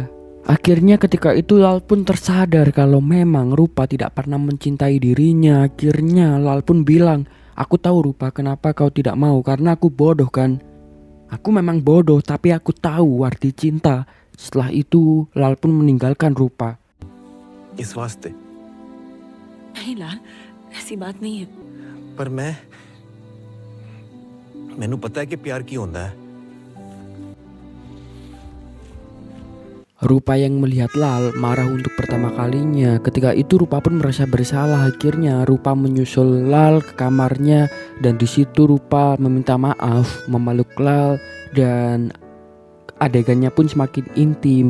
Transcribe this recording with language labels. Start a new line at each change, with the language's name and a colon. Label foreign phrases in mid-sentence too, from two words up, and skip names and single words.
Indonesian: Akhirnya ketika itu Lal pun tersadar kalau memang Rupa tidak pernah mencintai dirinya. Akhirnya Lal pun bilang, aku tahu Rupa kenapa kau tidak mau, karena aku bodoh kan. Aku memang bodoh tapi aku tahu arti cinta. Setelah itu Lal pun meninggalkan Rupa.
Hindi: इस वास्ते नहीं लाल, ऐसी बात नहीं है।
Punjabi: पर मैनू पता है कि प्यार की होता है।
Indonesian: Rupa yang melihat Lal marah untuk pertama kalinya. Ketika itu Rupa pun merasa bersalah. Akhirnya Rupa menyusul Lal ke kamarnya dan di situ Rupa meminta maaf, memeluk Lal dan adegannya pun semakin intim.